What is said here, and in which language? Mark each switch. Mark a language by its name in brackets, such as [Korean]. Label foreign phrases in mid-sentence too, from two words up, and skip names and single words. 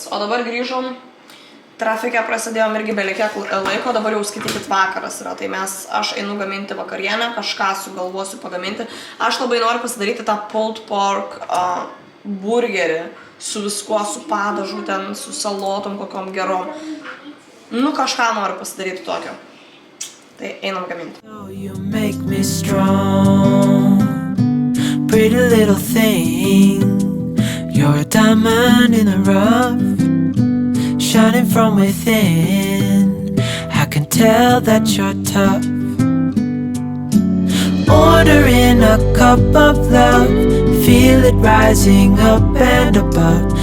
[Lithuanian] O dabar grįžom, trafike prasidėjom irgi belikiek laiko, dabar jau skaitykit vakaras yra, tai aš einu gaminti vakarienę, kažką sugalvosiu pagaminti. Aš labai noriu pasidaryti tą [English] pulled pork [Lithuanian] burgerį su viskuo, su padažu, ten, su salotom kokiom gerom. Kažką noriu pasidaryti tokio. Tai einam gaminti. [English] You make me strong, pretty little thing. You're a diamond in the rough, shining from within. I can tell that you're tough. Ordering a cup of love, feel it rising up and above.